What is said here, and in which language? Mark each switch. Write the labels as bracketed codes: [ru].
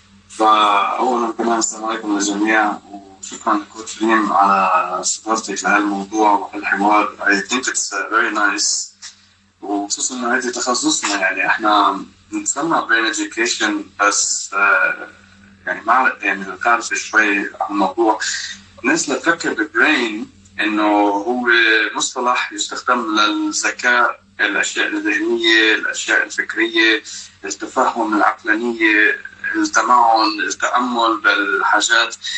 [ar] فأولا كمان السلام عليكم للجميع، وشكرا لكوتش ريم على استضافتك لهالموضوع وهالحوار. [en] I think it's very nice، [ar] وخصوصا انه هذه تخصصنا. يعني احنا بنسمع [en] brain education، [ar] بس يعني يعني تعرف شوي عن الموضوع. الناس اللي تفكر بالبرين انه هو مصطلح يستخدم للذكاء، الاشياء الذهنيه، الاشياء الفكريه، التفهم، العقلانيه، التمعن، التامل بالحاجات.